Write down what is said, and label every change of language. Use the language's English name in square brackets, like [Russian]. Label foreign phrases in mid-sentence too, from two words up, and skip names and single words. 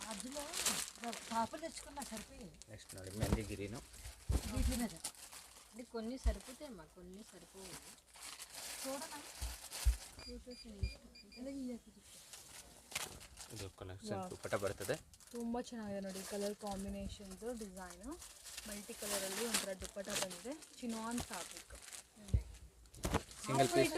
[Kannada] నెక్స్ట్ ನೋಡಿ ಮೆಹಂದಿ ಗಿರಿನು [Telugu] కొన్ని సరిపోతాయి మా కొన్ని సరిపోవు [Kannada] ಇದು ಕಲೆಕ್ಷನ್ ದುಪ್ಪಟ್ಟ ಬರ್ತದೆ. ತುಂಬ ಚೆನ್ನಾಗಿದೆ ನೋಡಿ [English] color combinations design [Kannada] ಮಲ್ಟಿ ಕಲರಲ್ಲಿ ಒಂಥರ ದುಪ್ಪಟ್ಟ ಬಂದಿದೆ [English] chinon fabric single piece